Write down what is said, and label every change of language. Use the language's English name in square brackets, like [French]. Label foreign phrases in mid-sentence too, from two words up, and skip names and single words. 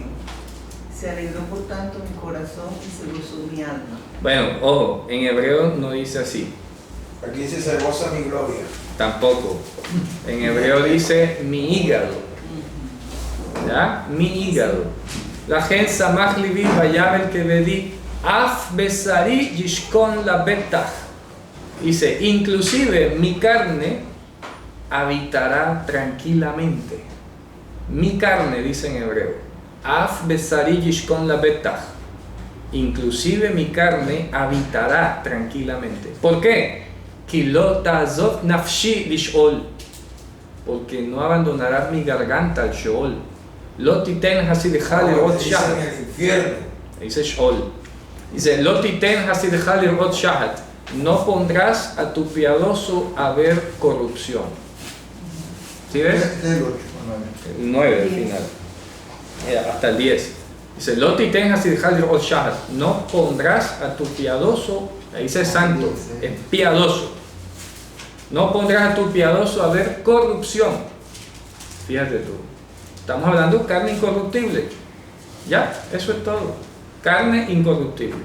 [Spanish] Se alegró por tanto mi corazón y se gozó mi alma. Bueno, ojo, en hebreo no dice así. Aquí dice se goza mi gloria. Tampoco. En hebreo dice mi hígado. ¿Ya? Mi hígado. [Hebrew] לכן שמח לבי ויגל כבדי אף בשרי ישכן לבטח. [Spanish] Dice, inclusive mi carne habitará tranquilamente. Mi carne, dice en hebreo. [Hebrew] אף בשרי ישכן לבטח. [Spanish] Inclusive mi carne habitará tranquilamente. ¿Por qué? [Hebrew] כי לא תעזב נפשי לשאול. [Spanish] Porque no abandonará mi garganta al Sheol. [Hebrew] לא תתן חסידך לראות [Spanish] Dice [Hebrew] shahat. [Spanish] en el infierno. Dice Sheol. Dice, [Hebrew] לא תתן חסידך לראות שחת. [Spanish] No pondrás a tu piadoso a ver corrupción. ¿Sí ves? Este es el 8, El 9 al final. Hasta el 10. Dice, [Hebrew] לא תתן חסידך לראות שחת. [Spanish] No pondrás a tu piadoso, ahí dice santo, es piadoso. No pondrás a tu piadoso a ver corrupción. Fíjate tú. Estamos hablando de carne incorruptible. Ya, eso es todo. Carne incorruptible.